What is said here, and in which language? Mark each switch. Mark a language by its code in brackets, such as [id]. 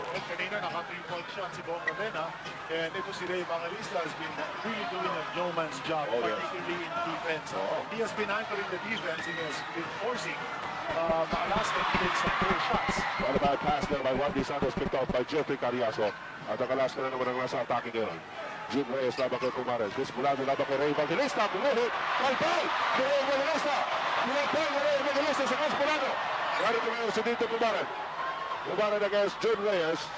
[tl] Well, kanina naka 3-point shot si Bong Ravena. [en] And [tl] ito si [en] Ray Evangelista has been really doing a yeoman's job, particularly in defense. He has been anchoring the defense. He has been forcing Alaska to take some poor shots. What about pass there by Juan Santos picked out by Jeffrey Carriazo. [tl] At ang Alaska na naman ang nasa atake ngayon. June Reyes laban kay Pumares. Dismulado laban kay Ray Evangelista. Bumuhit. Kalpal! Ray Evangelista! Pinagpal ni Ray Evangelista sa Casperano. Narito ngayon si Dito Pumares. [en] Pumares against June Reyes.